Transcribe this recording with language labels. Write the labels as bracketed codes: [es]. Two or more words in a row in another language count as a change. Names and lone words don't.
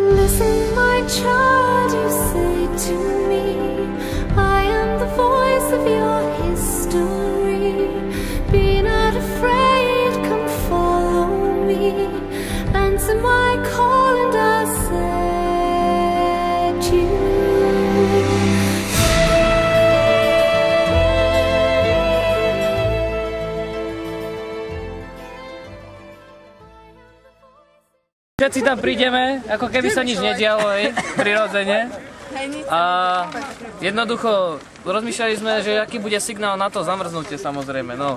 [en] Listen, my child, you say to me, I am the voice of your history. Be not afraid, come follow me. Answer my call and I'll set you. [sk] Všetci tam prídeme, ako keby sa nič nedialo, hej, prirodzene. A jednoducho rozmýšľali sme, že aký bude signál na to zamrznutie, samozrejme, no.